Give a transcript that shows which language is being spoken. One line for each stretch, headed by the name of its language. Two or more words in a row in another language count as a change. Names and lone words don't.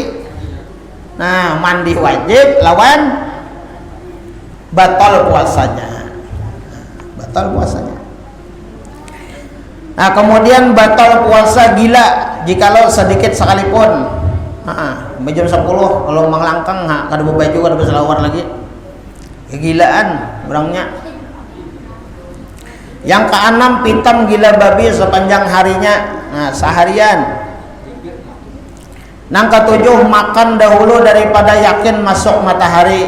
Indonesian: Nah, mandi wajib lawan batal puasanya. Batal puasanya. Nah, kemudian batal puasa gila jikalau sedikit sekalipun.
Banjar: Jam 10 kalau manglangkang kada baju kada berselawar lagi.
Indonesian: Kegilaan orangnya. Yang keenam, pitam gila babi sepanjang harinya. Nah, seharian. Yang ketujuh, makan dahulu daripada yakin masuk matahari.